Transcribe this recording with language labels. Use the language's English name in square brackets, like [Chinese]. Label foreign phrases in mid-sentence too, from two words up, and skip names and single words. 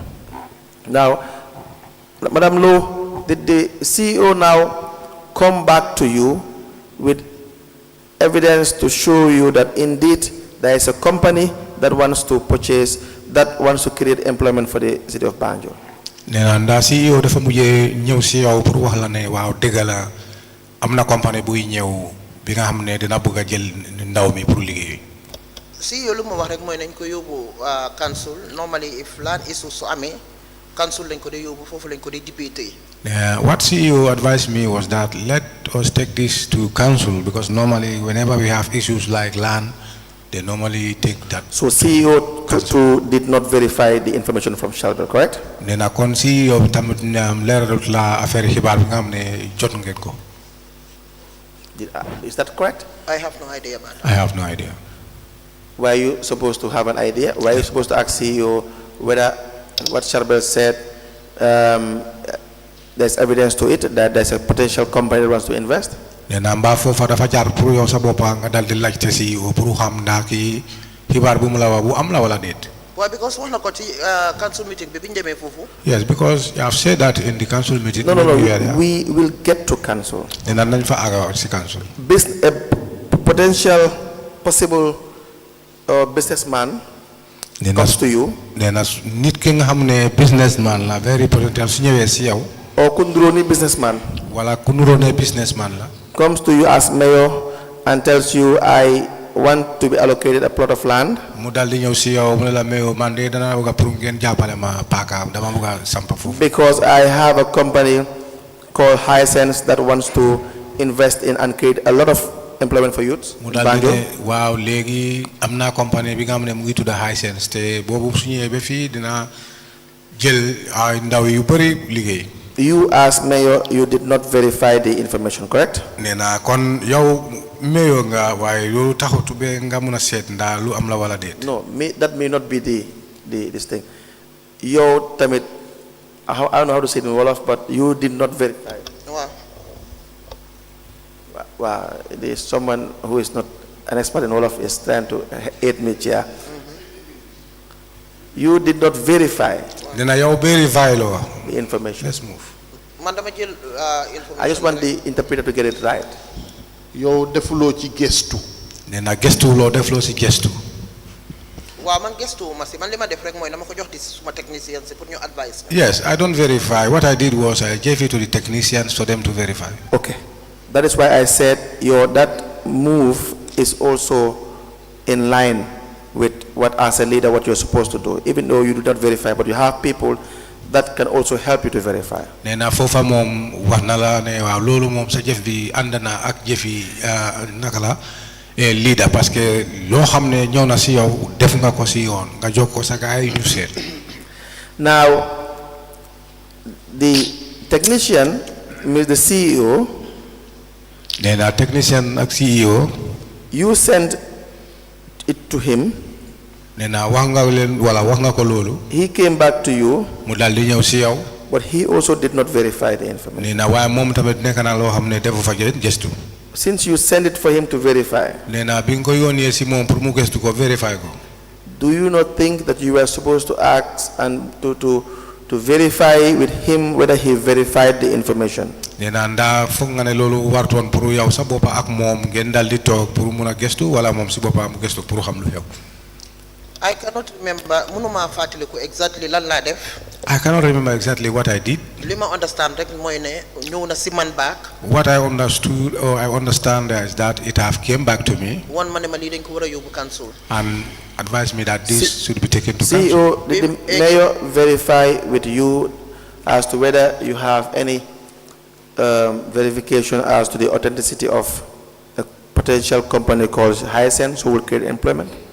[English] Now, Madam Lowe, did the CEO now come back to you with evidence to show you that indeed there is a company that wants to purchase, that wants to create employment for the city of Banjul? [Wolof] Nena nda CEO dafa mujjé ñew ci yow pour wax la né waaw dégala amna compagnie buy ñew bi nga xamné dina bëgg jël ndaw mi pour liggéey. CEO lu ma wax rek moy nañ ko yobbu council. [English] Normally if land issue [Wolof] so amé council lañ ko dé yobbu fofu lañ ko dé député. [English] What CEO advised me was that let us take this to council because normally whenever we have issues like land, they normally take that. So CEO did not verify the information from Sharbel, correct? [Wolof] Nena kon CEO tamit leeralut la affaire xibaar bi nga xamné jot ngeen ko. [English] Is that correct? I have no idea about it. I have no idea. Were you supposed to have an idea? Were you supposed to ask CEO whether what Sharbel said, there's evidence to it that there's a potential company that wants to invest? [Wolof] Nena mba fofa dafa jaar pour yow sa bopa nga dal di laajte CEO pour xam ndax ki xibaar bu mu la wax bu am la wala déet. [English] Why? Because one got council meeting. Yes, because you have said that in the council meeting. No. We will get to council. Council. A potential possible businessman comes to you, [Wolof] nit ki nga xamne businessman la [English] very potential [Wolof] su ñewé ci yow [English] or ku nuroo ni businessman, [Wolof] wala ku nuroo ne businessman la [English] comes to you as mayor and tells you, I want to be allocated a plot of land, [Wolof] mu dal di ñew ci yow mu ne la mayo man de dana bëgg pour ngeen jappalé ma paka dama bëgg sampa fofu [English] because I have a company called Hisense that wants to invest in and create a lot of employment for youths. [Wolof] mu dal di ne waaw légui amna compagnie bi nga xamne mu ngi tudda Hisense té bobu su ñëwé ba fi dina jël ay ndaw yu bari liggéey. [English] You as mayor, you did not verify the information, correct? [Wolof] Nena kon yow mayor nga waye yow taxatu be nga mëna sét nda lu am la wala déet. [English] No, that may not be this thing. [Wolof] Yo tamit, [English] I don't know how to say it in Wolof, but you did not verify. Wow, there's someone who is not an expert in Wolof is trying to aid me here. You did not verify the information. Let's move. I just want the interpreter to get it right. [Wolof] Yow defuloo ci gestu. Nena gestu lo deflo ci gestu. Wa man gestu ma ci man lima def rek moy dama ko jox di suma technicien pour ñu advice. [English] Yes, I don't verify. What I did was I gave it to the technicians for them to verify. Okay. That is why I said that move is also in line with what as a leader what you're supposed to do, even though you do not verify, but you have people that can also help you to verify. [Wolof] Nena fofa mom wax na la ne waaw lolu mom sa jëf bi andana ak jëfi nakala leader [French] parce que [Wolof] lo xamne ñew na ci yow def nga ko ci yoon nga jox ko sa gaay ñu sét. [English] Now the technician means the CEO. [Wolof] Nena technician ak CEO [English] you sent it to him. [Wolof] Nena wax nga len wala wax nga ko lolu. [English] He came back to you. [Wolof] Mu dal di ñew ci yow. [English] But he also did not verify the information. [Wolof] Nena way mom tamit nek na lo xamne defu fa gestu. [English] Since you send it for him to verify. [Wolof] Nena bi nga ko yone ci mom pour mu gestu ko verify ko. [English] Do you not think that you were supposed to ask and to verify with him whether he verified the information? [Wolof] Nena nda fokk nga ne lolu warton pour yow sa bopa ak mom ngeen dal di tok pour mëna gestu wala mom ci bopa mu gestu pour xam lu xew. [English] I cannot remember [Wolof] munuma fatiliku exactly lan la def. [English] I cannot remember exactly what I did. [Wolof] Lima understand rek moy ne ñew na ci man back. [English] What I understood or I understand is that it have came back to me. [Wolof] One man li dañ ko wara yobu council. [English] And advised me that this should be taken to council. CEO, did the mayor verify with you as to whether you have any verification as to the authenticity of a potential company called Hisense who will create employment?